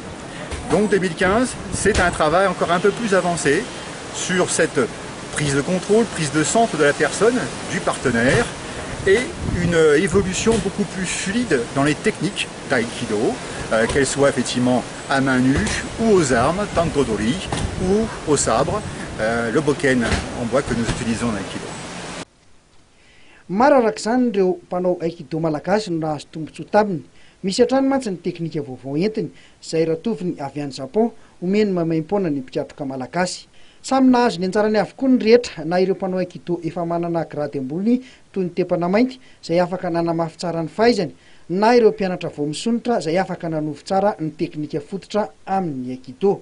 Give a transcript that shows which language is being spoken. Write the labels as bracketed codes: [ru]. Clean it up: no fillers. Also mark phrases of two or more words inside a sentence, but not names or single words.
[fr] Donc 2015, c'est un travail encore un peu plus avancé sur cette prise de contrôle, prise de centre de la personne, du partenaire, et une évolution beaucoup plus fluide dans les techniques d'aïkido, qu'elles soient effectivement à main nue ou aux armes, tanto-dori, ou au sabre, le boken en bois que nous utilisons en aikido. [mg] Mararaka zany ireo mpanao aikido malagasy no nahazo tombotsoa taminy. Misy hatrany mantsy ny teknika vaovao entiny izay ratoviny avy any Japon omeny mamaim-poana ny mpiatroka malagasy. Samy nahazo ny anjarany avokoa ny rehetra na ireo mpanao aikido efa manana grady ambony toy ny tepana mainty izay afaka nanamafy tsara ny fahaizany na ireo mpianatra vao misonitra izay afaka nanovy tsara ny teknika fototra amin'ny aikido.